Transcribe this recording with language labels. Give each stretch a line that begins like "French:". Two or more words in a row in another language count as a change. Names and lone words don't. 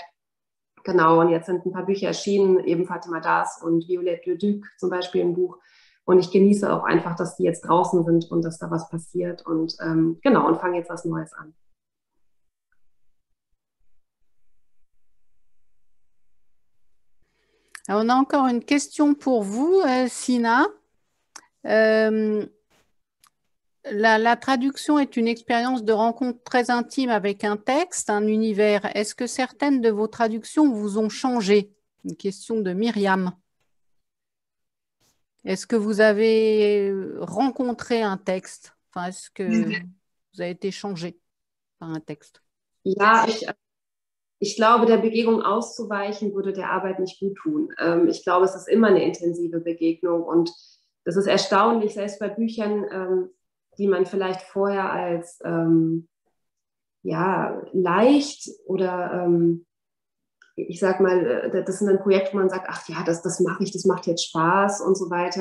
German: Genau, und jetzt sind ein paar Bücher erschienen, eben Fatima Das und Violette Leduc zum Beispiel ein Buch. Und ich genieße auch einfach, dass die jetzt draußen sind und dass da was passiert. Und genau, und fange jetzt was Neues an.
French: Alors, on a encore une question pour vous, Sina. La traduction est une expérience de rencontre très intime avec un texte, un univers. Est-ce que certaines de vos traductions vous ont changé? Une question de Myriam. Est-ce que vous avez rencontré un texte? Enfin, est-ce que vous avez été changé par un texte?
German: Ja, ich glaube, der Begegnung auszuweichen, würde der Arbeit nicht gut tun. Ich glaube, es ist immer eine intensive Begegnung und das ist erstaunlich, selbst bei Büchern, die man vielleicht vorher als ja, leicht oder ich sag mal, das sind dann Projekte, wo man sagt, ach ja, das mache ich, das macht jetzt Spaß und so weiter.